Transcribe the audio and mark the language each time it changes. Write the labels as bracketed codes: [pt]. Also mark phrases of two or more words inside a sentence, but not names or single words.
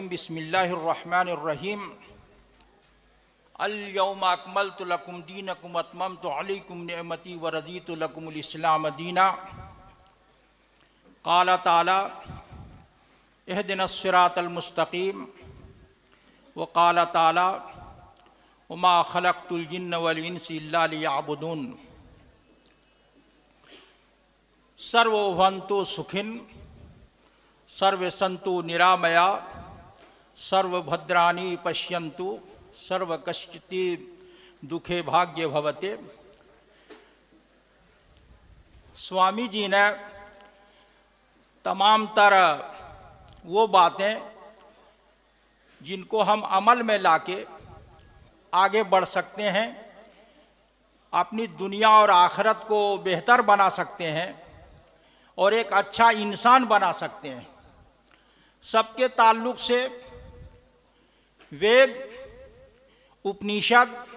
[ar] بسم الله الرحمن الرحيم. اليوم أكملت لكم دينكم وأتممت عليكم نعمتي ورضيت لكم الإسلام دينا. قال تعالى اهدنا الصراط المستقيم وقال تعالى وما خلقت الجن والإنس إلا ليعبدون. [sa] सर्वभवन्तु सुखिन सर्वे सन्तु निरामया सर्वभद्राणि पश्यन्तु सर्वकश्चित् दुखे भाग्य भवते। [hi] स्वामी जी ने तमाम तरह वो बातें जिनको हम अमल में लाके आगे बढ़ सकते हैं, अपनी दुनिया और आखिरत को बेहतर बना सकते हैं और एक अच्छा इंसान बना सकते हैं, सबके ताल्लुक़ से वेद, उपनिषद,